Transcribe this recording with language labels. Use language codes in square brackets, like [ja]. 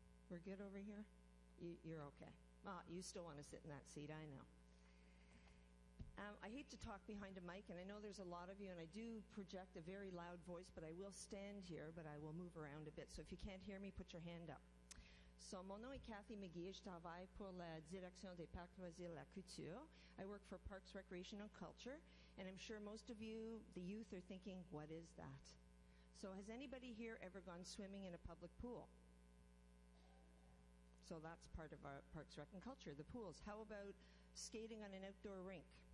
[en] We're good over here? You're okay. You still want to sit in that seat, I know. I hate to talk behind a mic, and I know there's a lot of you, and I do project a very loud voice, but I will stand here, but I will move around a bit. So if you can't hear me, put your hand up. [fr] So, mon nom est Kathy McGee. Je travaille pour la Direction des Parcs Loisirs et la Culture. [en] I work for Parks, Recreation and Culture, and I'm sure most of you, the youth, are thinking, what is that? So has anybody here ever gone swimming in a public pool? So that's part of our Parks, Rec and Culture, the pools. How about skating on an outdoor rink?